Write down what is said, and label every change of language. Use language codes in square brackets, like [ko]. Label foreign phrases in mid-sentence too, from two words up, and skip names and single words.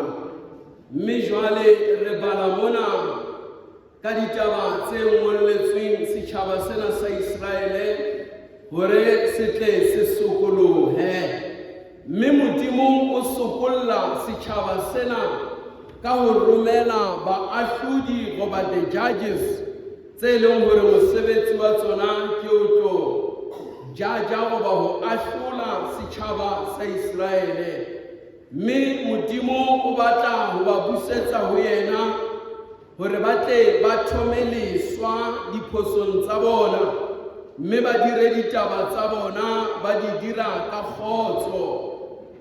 [st] Mme jwale re bala mona ka ditaba tse ngolletsweng setjhaba sena sa Israele hore se tle se sokolohe. Mme modimo o sokolla setjhaba sena ka ho romela baahlodi goba [en] the judges [st] tse leng hore mosebetsi wa tsona ke o tlo jaja goba ho ahlola setjhaba sa Israele. Mme modimo o batla ho ba busetsa ho yena hore ba tle ba thomeleswa diphosong tsa bona, mme ba dire ditaba tsa bona ba di dira ka kgotso.